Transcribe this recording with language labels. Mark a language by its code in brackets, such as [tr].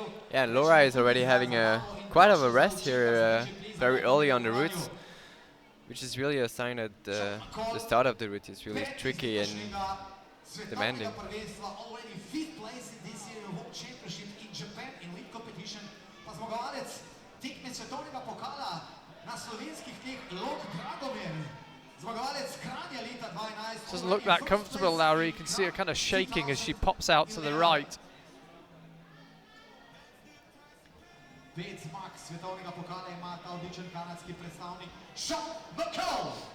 [en] Yeah, Laura is already having quite of a rest here very early on the route, which is really a sign that the start of the route is really tricky and demanding. Already fifth place in this year World Championship in Japan in lead competition. [sl] Pa zmagovalec tekme svetovnega pokala na slovenskih tleh Lok Dragomir. Zmagovalec Kranja leta 2011. [en] Doesn't look that comfortable, Laura. You can see her kind of shaking as she pops out to the right. [sl] 5 zmag svetovnega pokala ima ta odličen kanadski predstavnik Sean McColl.